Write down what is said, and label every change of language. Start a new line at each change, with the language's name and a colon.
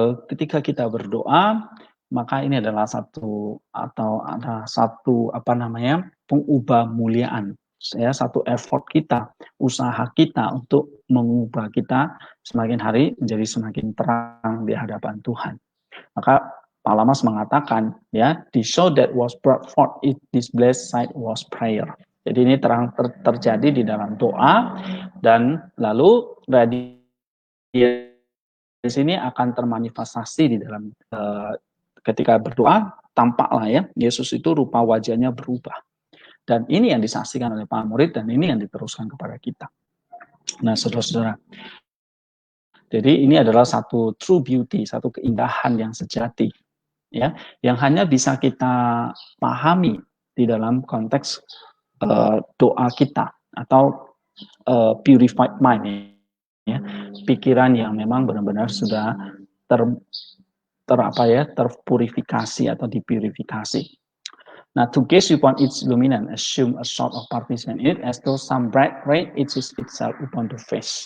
Indonesian: ketika kita berdoa, maka ini adalah satu atau ada satu pengubah muliaan, ya, satu effort kita, usaha kita untuk mengubah kita semakin hari menjadi semakin terang di hadapan Tuhan. Maka Palamas mengatakan, ya,
English: the show that was brought forth in this blessed sight was prayer.
Indonesian: Jadi ini terjadi di dalam doa, dan lalu di sini akan termanifestasi di dalam ketika berdoa, tampaklah ya Yesus itu rupa wajahnya berubah. Dan ini yang disaksikan oleh para murid, dan ini yang diteruskan kepada kita. Nah, saudara-saudara, jadi ini adalah satu
English: true beauty,
Indonesian: satu keindahan yang sejati, ya, yang hanya bisa kita pahami di dalam konteks doa kita atau
English: purified mind,
Indonesian: ya, pikiran yang memang benar-benar sudah terpurifikasi atau dipurifikasi.
English: Now, to gaze upon its luminance, assume a sort of participant in it, as though some bright ray it is itself upon the face.